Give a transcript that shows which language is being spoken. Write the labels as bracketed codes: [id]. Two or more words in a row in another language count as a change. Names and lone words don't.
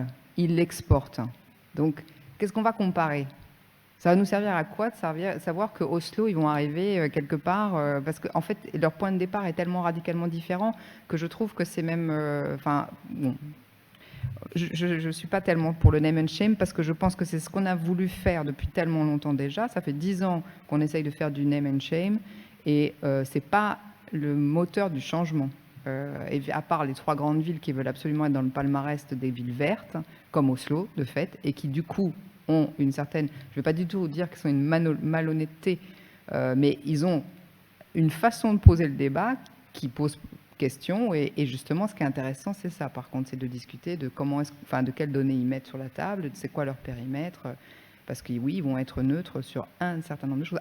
[fr] Ils l'exportent. Donc, qu'est-ce qu'on va comparer? Ça va nous servir à quoi de savoir que Oslo, ils vont arriver quelque part parce qu'en fait, leur point de départ est tellement radicalement différent que je trouve que c'est même... bon, je ne suis pas tellement pour le [en] name and shame [fr] parce que je pense que c'est ce qu'on a voulu faire depuis tellement longtemps déjà. Ça fait 10 ans qu'on essaye de faire du [en] name and shame [fr] et ce n'est pas le moteur du changement. Et à part les 3 grandes villes qui veulent absolument être dans le palmarès des villes vertes, comme Oslo, de fait, et qui du coup ont une certaine, je ne vais pas du tout dire qu'ils sont une malhonnêteté, mais ils ont une façon de poser le débat qui pose question, et justement ce qui est intéressant c'est ça par contre, c'est de discuter de de quelles données ils mettent sur la table, c'est quoi leur périmètre, parce que oui, ils vont être neutres sur un certain nombre de choses.